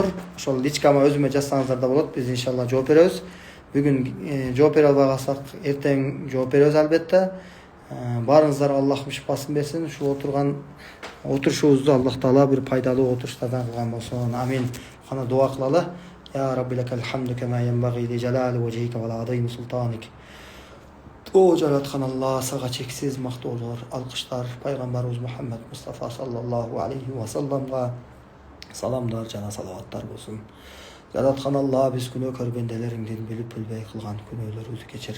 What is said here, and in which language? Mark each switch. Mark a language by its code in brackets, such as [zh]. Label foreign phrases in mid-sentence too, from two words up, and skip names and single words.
[ky] Ошол личкама өзүмө жазсаңыздар да болот. Биз иншалла жооп беребиз. Бүгүн жооп бере албай калсак, эртең жооп беребиз албетте. Баарыңыздарга Аллахым шифасын берсин. Ушул отурушубузду Аллах Таала бир пайдалуу отуруштардан кылган болсун. Амин. Кана дуа кылалы. [ar] يا ربي لك الحمد كما ينبغي لجلال وجهك وعظيم سلطانك. [ky] O жараткан Алла, сага чексиз мактоолор, алкыштар пайгамбарыбыз Мухаммад Мустафа [ar] صلى الله عليه وسلم [ky] саламдар жана салаваттар болсун. Жараткан Алла, биз күнөөкөр бенделериңдин билип билбей кылган күнөөлөрүбүздү кечир.